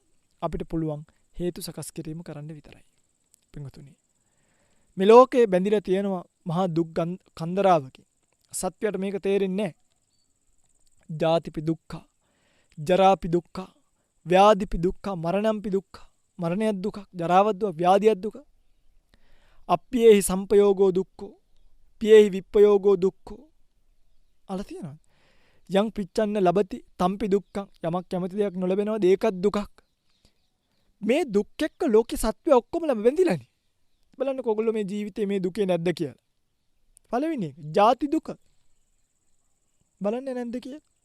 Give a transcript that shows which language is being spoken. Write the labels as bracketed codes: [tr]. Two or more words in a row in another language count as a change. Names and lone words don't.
[si] අපිට පුළුවන් හේතු සකස් කිරීම කරන්න විතරයි. පින්වතුනි මේ ලෝකේ බැඳිලා තියෙනවා මහා දුක් කන්දරාවකින්. සත්‍යයට මේක තේරෙන්නේ නැහැ. [pi] ජාතිපි දුක්ඛ, ජරාපි දුක්ඛ, ව්‍යාධිපි දුක්ඛ, මරණම්පි දුක්ඛ. [si] මරණයක් දුකක්, ජරාවක් දුක, ව්‍යාධියක් දුක. [pi] අප්පියේහි සම්පයෝගෝ දුක්ඛෝ, පියේහි විප්පයෝගෝ දුක්ඛෝ. [si] අල තියෙනවා. [pi] යං පිච්ඡන්න ලබති තම්පි දුක්ඛං. [si] යමක් කැමති දෙයක් නොලැබෙනවද ඒකත් දුකක්. මේ දුක් එක්ක ලෝකේ සත්වය ඔක්කොම බැඳිලානේ. බලන්න කොගොල්ලෝ මේ ජීවිතේ මේ දුකේ නැද්ද කියලා. පළවෙනි එක ජාති දුක. බලන්නේ නැද්ද කියලා.